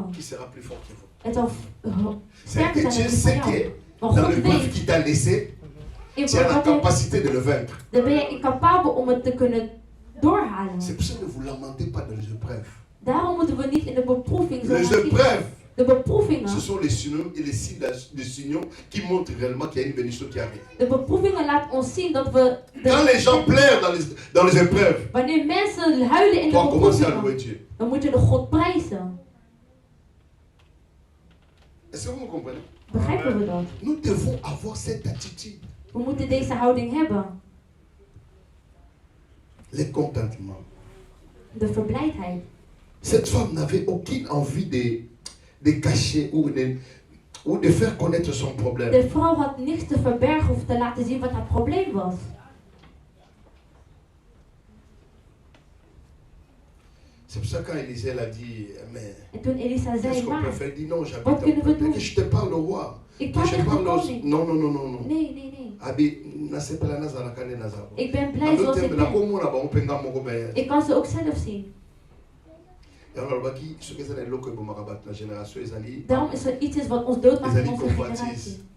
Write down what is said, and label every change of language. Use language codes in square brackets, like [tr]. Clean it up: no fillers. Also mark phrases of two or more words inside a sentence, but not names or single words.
[nl] Het zal sterker zijn dan jou. Maar God weet. Dan ben je incapabel om het te kunnen doorhalen. Daarom moeten we niet in de beproeving zijn. De beproevingen. [fr] Ce sont les signaux qui montrent réellement qu'il y a une bénédiction qui arrive. [nl] De beproevingen laten ons zien dat we. [fr] Quand les gens pleurent dans les épreuves. [nl] Wanneer mensen huilen in de beproevingen, dan moet je de God prijzen. [fr] Est-ce que vous me comprenez? [nl] Begrijpen we dat? [fr] Nous devons avoir cette attitude. [nl] We moeten deze houding hebben. [fr] Le contentement. [nl] De verblijdheid. [fr] Cette femme n'avait aucune envie de cacher ou de faire connaître son problème. [nl] De vrouw had niks te verbergen of te laten zien wat haar probleem was. [fr] C'est pour ça quand Élisée l'a dit, mais [nl] en toen Elisa zei, maar, wat kunnen we doen? [fr] Je te parle au roi. [nl] Ik praat tegen de koning. Non. Nee. Ik ben blij zoals ik ben. Ik kan ze ook zelf zien. Daarom is er iets wat ons doodmaakt in onze generatie.